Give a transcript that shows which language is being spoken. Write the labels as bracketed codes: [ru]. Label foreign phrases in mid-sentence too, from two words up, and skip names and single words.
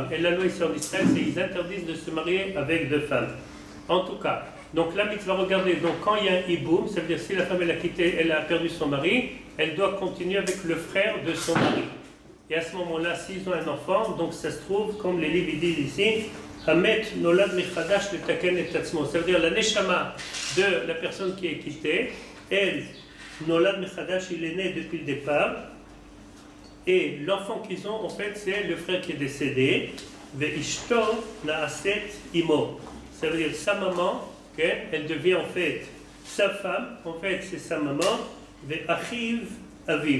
[fr] Et la loi ici en Israël, c'est qu'ils interdisent de se marier avec deux femmes. En tout cas, donc la mitzvah, regardez, donc quand il y a un hiboum, ça veut dire si la femme elle a quitté, elle a perdu son mari, elle doit continuer avec le frère de son mari. Et à ce moment-là, s'ils ont un enfant, donc ça se trouve, comme les livres disent ici, [he] המת נולד מחדש לתקן את עצמו. [fr] Ça veut dire la neshama de la personne qui est quittée, elle, [he] נולד מחדש, [fr] il est né depuis le départ, et l'enfant qu'ils ont, en fait, c'est le frère qui est décédé, [he] ואשתו נעשית אמו. [fr] Ça veut dire sa maman, okay, elle devient en fait sa femme, en fait c'est sa maman, [he] ואחיו אביו.